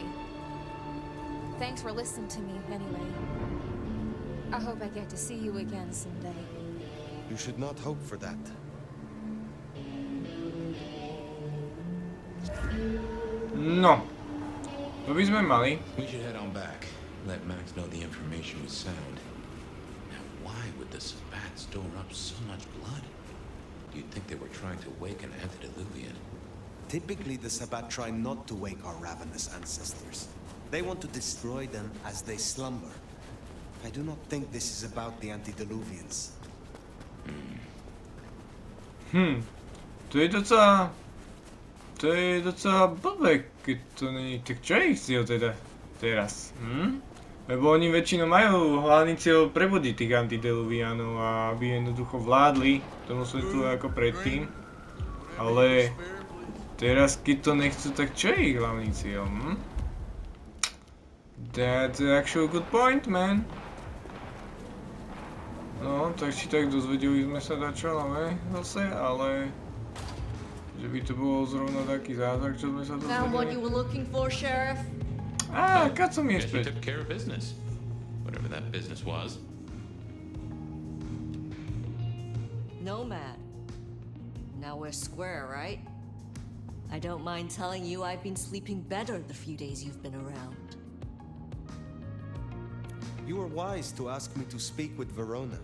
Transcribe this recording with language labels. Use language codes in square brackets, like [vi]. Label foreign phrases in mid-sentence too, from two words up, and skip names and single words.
[en] Thanks for listening to me anyway. I hope I get to see you again someday. You should not hope for that. No. [sk] To by sme mali. [en] We should head on back. Let Max know the information was sound. Now, why would the Sabbat store up so much blood? Do you think they were trying to wake an antediluvian? Typically, the Sabbat try not to wake our ravenous ancestors. They want to destroy them as they slumber. I do not think this is about the antediluvians. [sk] To je docela blbé, keď to není, tak čo je ich cieľ teda teraz? Lebo oni väčšinou majú hlavný cieľ prebudiť tých antediluvianov a aby jednoducho vládli tomu svetu ako predtým. Ale teraz keď to nechcú, tak čo je ich hlavný cieľ? [en] That's actually a good point, man. [sk] No, tak či tak dozvedeli sme sa dačo, zase, ale... Že by to bolo zrovna taký zázrak, čo sme sa [en] Found what you [sk] dozvedeli. [en] were looking for, Sheriff? [sk] Á, Kaco mi je [en] Guess you [sk] späť. [en] took care of business. Whatever that business was. Nomad. Now we're square, right? I don't mind telling you I've been sleeping better the few days you've been around. You were wise to ask me to speak with Verona.